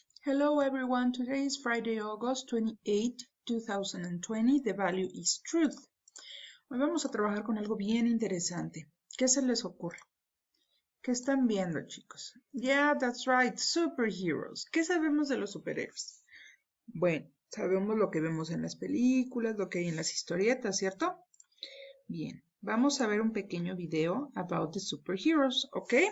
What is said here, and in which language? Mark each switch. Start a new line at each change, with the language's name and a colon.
English: Hello everyone, today is Friday, August 28, 2020. The value is truth.
Spanish: Hoy vamos a trabajar con algo bien interesante. ¿Qué se les ocurre? ¿Qué están viendo, chicos?
English: Yeah, that's right, superheroes.
Spanish: ¿Qué sabemos de los superhéroes? Bueno, sabemos lo que vemos en las películas, lo que hay en las historietas, ¿cierto? Bien, vamos a ver un pequeño video
English: about the superheroes,
Spanish: ¿ok?